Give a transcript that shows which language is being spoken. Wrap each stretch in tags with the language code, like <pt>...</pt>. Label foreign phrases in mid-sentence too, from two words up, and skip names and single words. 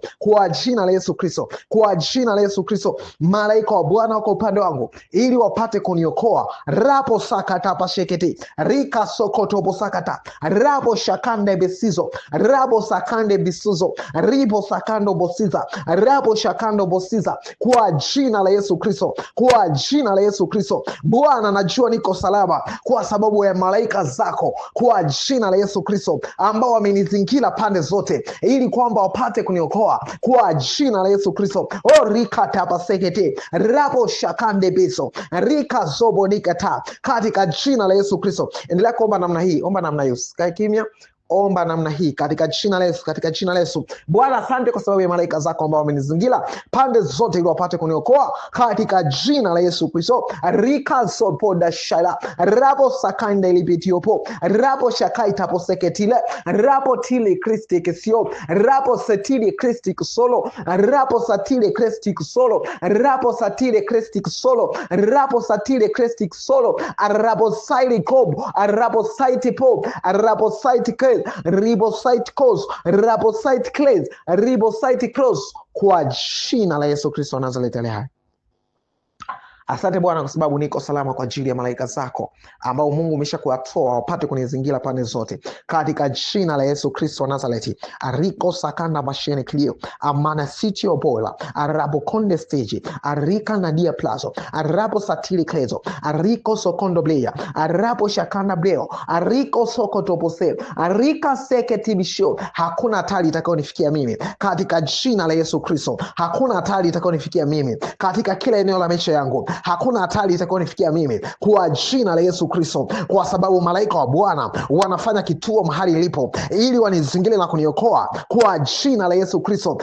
<sw>Kwa jina la Yesu Kristo. Kwa jina la Yesu Kristo. Malaika wa Bwana wako upande wangu ili wapate kuniokoa. Rapo sakata pashekete rika sokoto sakata rapo shakande besizo rabo sakande bisuzo ribo sakando bosiza rabo shakando bosiza kwa jina la Yesu Kristo. Kwa jina la Yesu Kristo. Bwana, najua niko salama kwa sababu ya malaika zako kwa jina la Yesu Kristo ambao wamenizingira pande zote ili kwamba wapate kuniokoa kwa jina la Yesu Kristo. O rika tapasekete rabo shakande beso rika zobo nikata katika jina la Yesu Kristo. Endelea kuomba namna hii, omba namna hiyo, sikae kimya. omba namna hii katika jina la Yesu, katika jina la Yesu. Bwana, asante kwa sababu ya malaika zako ambao wamenizingira pande zote ili wapate kuniokoa katika jina la Yesu Kristo. Rika sopoda shala rabo sakanda ilibitiopo rabo shakaita poseketile rabo tili Kristi kisio rabo setili Kristi solo rabo satile Kristi solo rabo satile Kristi solo rabo satile Kristi solo rabo saili kob rabo saiti pop rabo saiti kel ribo saiti kos rabo saiti kles ribo saiti close kwa jina la Yesu Kristo wa Nazareti aliye hai. Asante Bwana kwa sababu niko salama kwa ajili ya malaika zako ambao Mungu umeshakuatoa wapate kunizingira pande zote katika jina la Yesu Kristo wa Nazareti. Ariko sakanda bashene klio amana city obola arabo konde stage arika nadia plazo arabo satili klezo ariko sokondo bleya arabo shakanda bleo ariko sokoto pose arika seketi bisho. Hakuna hatari itakayonifikia mimi katika jina la Yesu Kristo. Hakuna hatari itakayonifikia mimi katika kila eneo la maisha yangu. Hakuna hatari itakayonifikia mimi kwa jina la Yesu Kristo, kwa sababu malaika wa Bwana wanafanya kituo mahali nilipo ili wanizingire na kuniokoa kwa jina la Yesu Kristo.</sw>